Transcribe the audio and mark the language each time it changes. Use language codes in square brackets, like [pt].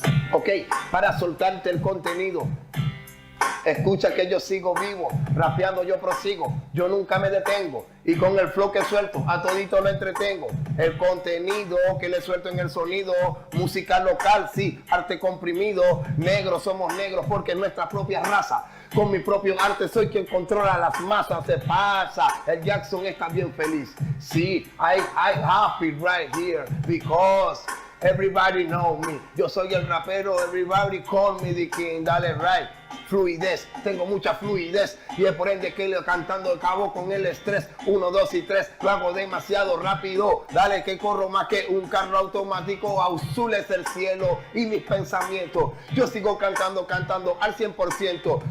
[es] Ok, para soltarte el contenido. Escucha que yo sigo vivo, rapeando yo prosigo, yo nunca me detengo y con el flow que suelto a todito lo entretengo. El contenido que le suelto en el sonido, música local, sí, arte comprimido, negros somos negros porque es nuestra propia raza. Con mi propio arte soy quien controla las masas, se pasa, el Jackson está bien feliz. [en] Sí, I happy right here because everybody know me. [es] Yo soy el rapero, [en] everybody call me the king, [es] dale [en] right. [es] Fluidez, tengo mucha fluidez y es por ende que le cantando acabo con el estrés. 1, 2 y 3, lo hago demasiado rápido. Dale que corro más que un carro automático. Azul es el cielo y mis pensamientos. Yo sigo cantando al 100%.